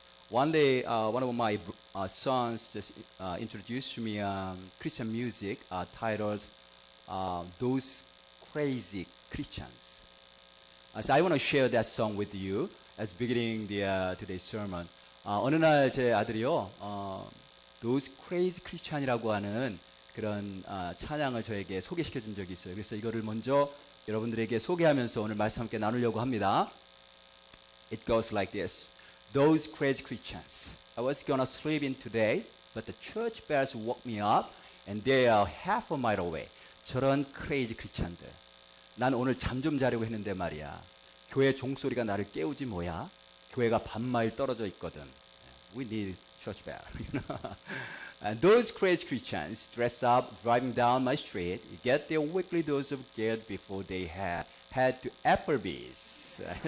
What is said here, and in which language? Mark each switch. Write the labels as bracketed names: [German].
[English] One day, one of my sons just introduced me Christian music titled "Those Crazy Christians." So I want to share that song with you as beginning today's sermon. [Korean] 어느 날 제 아들이요, [English] "Those Crazy Christian [Korean] 이라고 하는 그런 찬양을 저에게 소개시켜 준 적이 있어요. 그래서 이거를 먼저 여러분들에게 소개하면서 오늘 말씀 함께 나누려고 합니다. [English] It goes like this. Those crazy Christians. I was gonna sleep in today, but the church bells woke me up, and they are half a mile away. [Korean] 저런 crazy Christian들. 난 오늘 잠 좀 자려고 했는데 말이야. 교회 종소리가 나를 깨우지 뭐야? 교회가 반마일 떨어져 있거든. [English] We need church bell. And those crazy Christians dress up, driving down my street, get their weekly dose of guilt before they head to Applebee's.